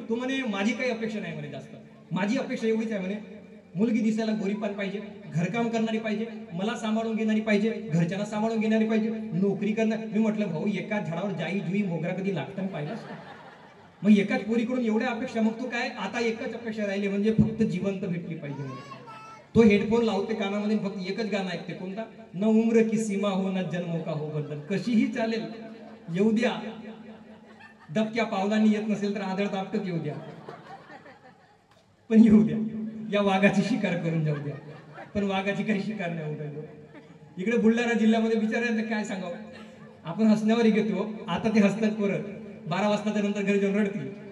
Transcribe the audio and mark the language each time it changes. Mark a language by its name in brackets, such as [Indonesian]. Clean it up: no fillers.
[Marathi] तो म्हणे माझी काही अपेक्षा नाही म्हणे जास्त. माझी अपेक्षा एवढीच आहे म्हणे मुलगी दिसायला गोरीपान पाहिजे घरकाम करणारी पाहिजे मला सांभाळून घेणारी पाहिजे घरच्यांना सांभाळून घेणारी पाहिजे नोकरी करणार. मी म्हटलं भाऊ एका झाडावर जाई जुई मोगरा कधी लागताना पाहिलास का. मग एकाच पोरीकडून एवढ्या अपेक्षा, मग तो काय आता एकच अपेक्षा राहिली म्हणजे फक्त जिवंत भेटली पाहिजे म्हणून. तो हेडफोन लावते कानामध्ये, फक्त एकच गाणं ऐकते, कोणता? [Hindi] न उम्र की सीमा हो ना जन्मों का हो बंधन. [Marathi] कशीही चालेल, येऊ द्या. दबक्या पावलांनी येत नसेल तर आदळत आपटत येऊ द्या, पण येऊ द्या. या वाघाची शिकार करून जाऊ द्या, पण वाघाची काही शिकार नाही होत आहे. इकडे बुलढाणा जिल्ह्यामध्ये बिचाऱ्यांना काय सांगावं, आपण हसण्यावर घेतो, आता ते हसतात परत 12 वाजताच्या नंतर घरी जाऊन रडतील.